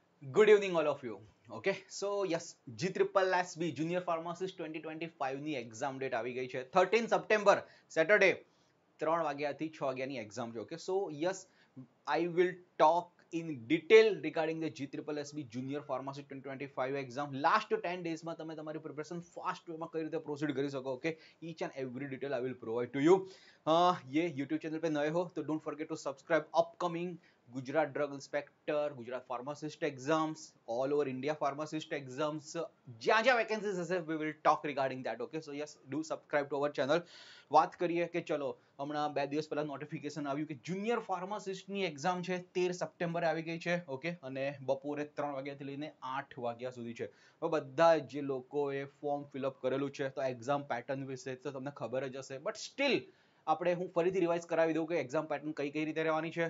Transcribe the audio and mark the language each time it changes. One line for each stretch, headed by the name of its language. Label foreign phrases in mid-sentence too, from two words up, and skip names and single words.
English: Good evening, all of you. Okay, so yes, GSSB Junior Pharmacist 2025
Gujarati: ની
English: exam date
Gujarati: આવી ગઈ છે 13
English: September Saturday
Gujarati: 3 વાગ્યાથી 6 વાગ્યાની એક્ઝામ છે.
English: okay, so yes, I will talk in detail regarding the GSSB Junior Pharmacy 2025 exam. Last 10 days
Gujarati: માં તમે તમારી
English: preparation fast way
Gujarati: કઈ રીતે પ્રોસીડ કરી શકો. ઓકે,
English: each and every detail I will provide to you.
Hindi: ये YouTube चैनल पे नए हो तो
English: Don't forget to subscribe upcoming Gujarat drug inspector, Gujarat pharmacist exams, all over India pharmacist exams,
Gujarati: જ્યાં જ્યાં વેકેન્સીઝ હશે
English: we will talk regarding that. Okay, so yes, do subscribe to our channel.
Gujarati: વાત કરીએ કે ચલો હમણાં 2 દિવસ પહેલા નોટિફિકેશન આવ્યું કે
English: junior pharmacist
Gujarati: એક્ઝામ છે 13 સપ્ટેમ્બરે આવી ગઈ છે. ઓકે, અને બપોરે 3 વાગ્યાથી લઈને 8 વાગ્યા સુધી છે. હવે બધા જે લોકોએ
English: form fill-up
Gujarati: કરેલું છે તો
English: exam pattern
Gujarati: વિશે તો તમને ખબર જ હશે,
English: but still
Gujarati: આપણે હું ફરીથી રિવાઇઝ કરાવી દઉં કે
English: exam pattern
Gujarati: કઈ રીતે રહેવાની છે.